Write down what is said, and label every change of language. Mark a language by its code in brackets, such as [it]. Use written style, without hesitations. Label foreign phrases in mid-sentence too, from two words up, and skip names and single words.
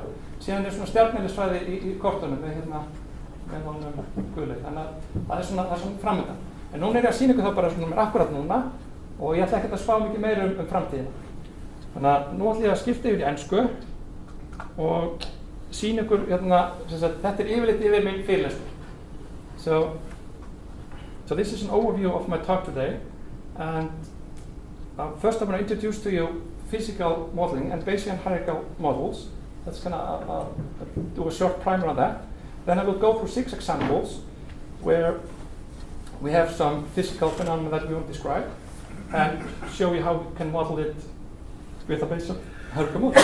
[is] Síðan er svona stjarneðlisfræði í kortunum með honum Guðlaug, þannig að það er svona framöndan. En núna er ég að sýna ykkur þá bara svona akkurat núna og ég ætla ekkert að spá mikið meira framtíðina. Þannig að nú ætla ég að skipta yfir í ensku og sýna ykkur þetta er yfirleitt yfir minn fyrirlestur. [en] So this is an overview of my talk today, and first I'm going to introduce to you physical modeling and Bayesian hierarchical models. That's going to do a short primer on that. Then I will go through 6 examples where we have some physical phenomena that we want to describe and show you how we can model it with a Bayesian hierarchical model.